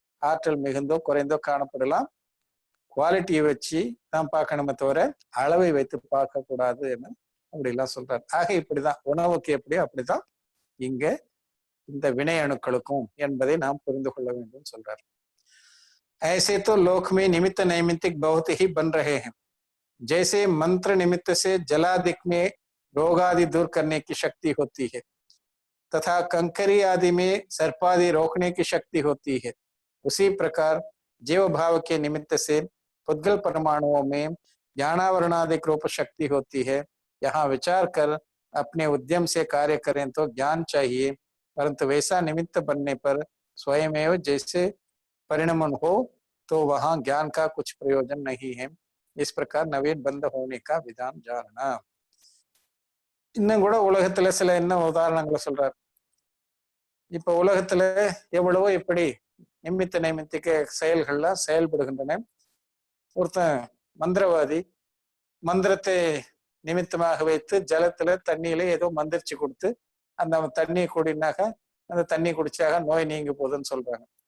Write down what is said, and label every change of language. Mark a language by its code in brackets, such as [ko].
[ta] ஆற்றல் மிகுந்தோ குறைந்தோ காணப்படலாம். குவாலிட்டியை வச்சு தான் பார்க்கணுமே தவிர அளவை வைத்து பார்க்க கூடாது என்று அப்படிலாம் சொல்றாரு. ஆக இப்படிதான் உணவுக்கு எப்படியோ அப்படிதான் இங்க இந்த வினை அணுக்களுக்கும் என்பதை நாம் புரிந்து கொள்ள வேண்டும் சொல்றார். [hi] ऐसे तो लोक में निमित्त नैमित्तिक बहुत ही बन रहे हैं। जैसे मंत्र निमित्त से जलादिक में रोग आदि दूर करने की शक्ति होती है तथा कंकरी आदि में सर्पादि रोकने की शक्ति होती है, उसी प्रकार जीव भाव के निमित्त से पुद्गल परमाणुओं में ज्ञानावरणादिक रूप शक्ति होती है। यहाँ विचार कर अपने उद्यम से कार्य करें तो ज्ञान चाहिए, परंतु वैसा निमित्त बनने पर स्वयमेव जैसे परिणमन हो तो वहां ज्ञान का कुछ प्रयोजन नहीं है। इस प्रकार नवीन बंद होने का विधान जानना। [ta] இன்னும் கூட உலகத்துல சில என்ன உதாரணங்களை சொல்றாரு. இப்ப உலகத்துல எவ்வளவோ இப்படி நிமித்த நைமித்திக செயல்கள்லாம் செயல்படுகின்றன. ஒருத்தன் மந்திரவாதி மந்திரத்தை நிமித்தமாக வைத்து ஜலத்துல தண்ணியில ஏதோ மந்திரிச்சு கொடுத்து அந்த தண்ணியை குடினாக்க அந்த தண்ணி குடிச்சாக நோய் நீங்க போகுதுன்னு சொல்றாங்க.